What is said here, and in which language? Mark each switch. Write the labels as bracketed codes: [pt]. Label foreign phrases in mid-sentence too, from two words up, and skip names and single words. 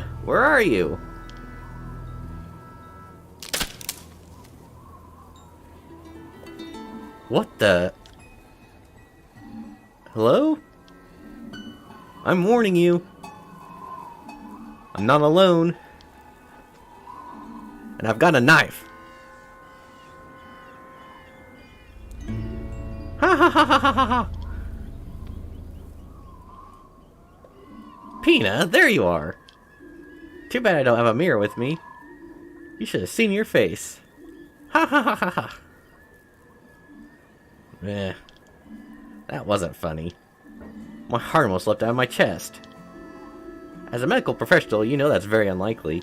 [en] Where are you? What the... Hello? I'm warning you. I'm not alone. And I've got a knife. Ha ha ha ha ha ha! Pina, there you are. Too bad I don't have a mirror with me. You should have seen your face. Ha ha ha ha ha. Eh, that wasn't funny. My heart almost leapt out of my chest. As a medical professional, you know that's very unlikely.